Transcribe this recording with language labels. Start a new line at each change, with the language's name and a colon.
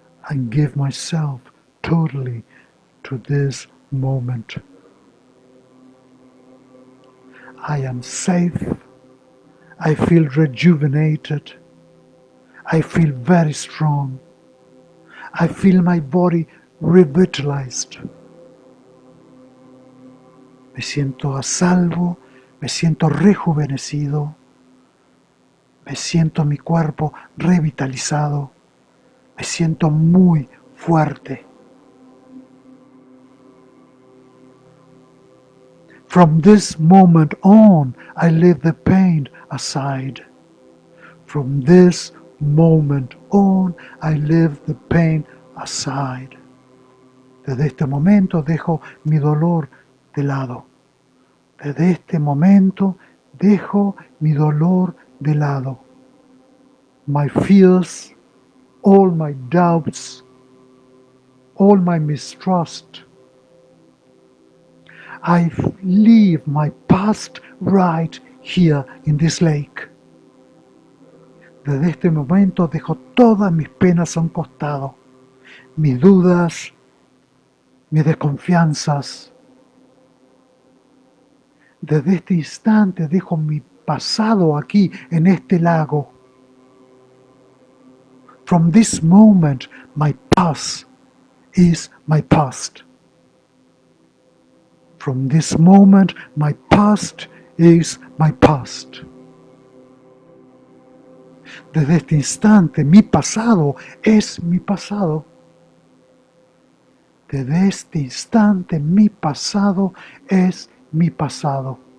English: I give myself totally to this moment. I am safe. I feel rejuvenated. I feel very strong. I feel my body revitalized.
Spanish: Me siento a salvo, me siento rejuvenecido, me siento mi cuerpo revitalizado, me siento muy fuerte.
English: From this moment on, I leave the pain aside. From this moment on, I leave the pain aside.
Spanish: Desde este momento dejo mi dolor de lado. Desde este momento dejo mi dolor de lado.
English: My fears, all my doubts, all my mistrust. I leave my past right here in this lake.
Spanish: Desde este momento dejo todas mis penas a un costado, mis dudas, mis desconfianzas. Desde este instante dejo mi pasado aquí en este lago.
English: From this moment, my past is my past. From this moment, my past is my past.
Spanish: Desde este instante, mi pasado es mi pasado. Desde este instante, mi pasado es mi pasado.